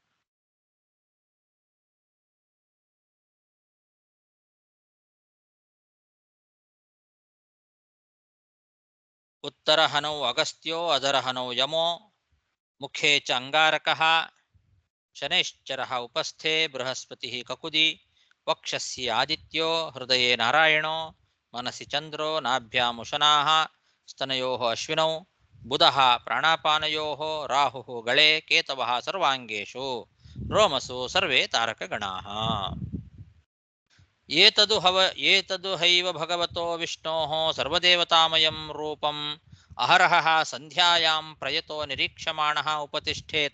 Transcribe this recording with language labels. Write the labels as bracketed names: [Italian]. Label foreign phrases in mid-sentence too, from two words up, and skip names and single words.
[Sanskrit] ಉತ್ತರ ಹನೌ ಅಗಸ್ತ್ಯೋ ಅದರ ಹನೌ ಯಮೋ ಮುಖೇ ಚ ಅಂಗಾರಕಃ ಶನೈಶ್ಚರಃ ಉಪಸ್ಥೆ ಬೃಹಸ್ಪತಿ ಕಕುದಿ ವಕ್ಷಸ್ಯ ಆದಿತ್ಯೋ ಹೃದಯೇ ನಾರಾಯಣೋ ಮನಸಿ ಚಂದ್ರೋ ನಾಭ್ಯಾಮುಶನಾಃ ಸ್ತನಯೋಃ ಅಶ್ವಿನೌ ಬುಧಃ ಪ್ರಾಣಾಪಾನಯೋಃ ರಾಹುಃ ಗಳೆ ಕೇತವಃ ಸರ್ವಾಂಗೇಷು ರೋಮಸು ಸರ್ವೇ ತಾರಕಗಣಾಃ. ಏತದು ಹೈವ ಭಗವತೋ ವಿಷ್ಣೋಃ ಸರ್ವದೇವತಾಮಯಂ ರೂಪಂ ಅಹರಹಃ ಸಂಧ್ಯಾಯಾಂ ಪ್ರಯತೋ ನಿರೀಕ್ಷಮಾಣಃ ಉಪತಿಷ್ಠೇತ.